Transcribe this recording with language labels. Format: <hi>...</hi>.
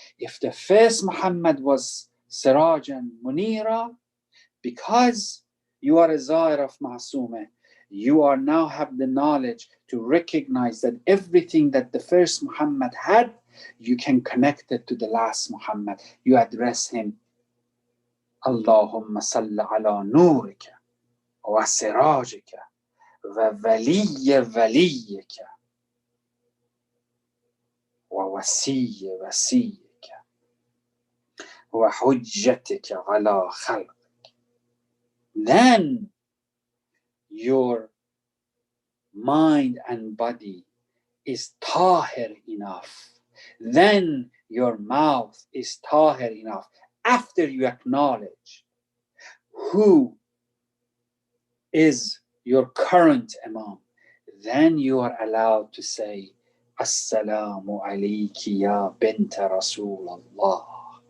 <en>If the first Muhammad was Sirajan Munira, because you are a Zahir of Ma'suma, you are now have the knowledge to recognize that everything that the first Muhammad had, you can connect it to the last Muhammad. You address him</en> <ar>اللهم صل على نورك وسراجك وولي وليك ووسي وسيك وحجتك على خلقك.</ar> <en>Then your mind and body is tahir enough. Then your mouth is tahir enough. After you acknowledge who is your current Imam, then you are allowed to say, Assalamu alayki ya bint Rasulullah.</en>